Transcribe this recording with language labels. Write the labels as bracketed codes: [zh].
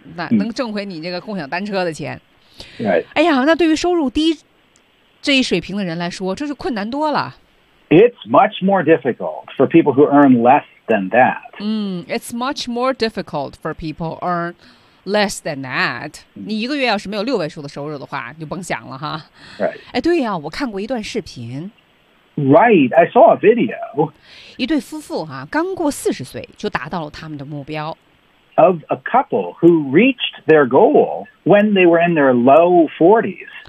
[zh] 那能挣回你这个共享单车的钱。 [en] Right. [zh] 哎呀那对于收入低这一水平的人来说这是困难多了。 [en] It's much more difficult for people who earn less,than that.、 It's much more difficult for people to earn less than that.、 [zh] 你一个月要是没有六位数的收入的话就甭想了哈。 [en] Right. [zh] 哎对呀我看过一段视频。 [en] Right, I saw a video. [zh] 一对夫妇哈刚过40岁就达到了他们的目标。 [en] Of a couple who reached their goal when they were in their low 40s.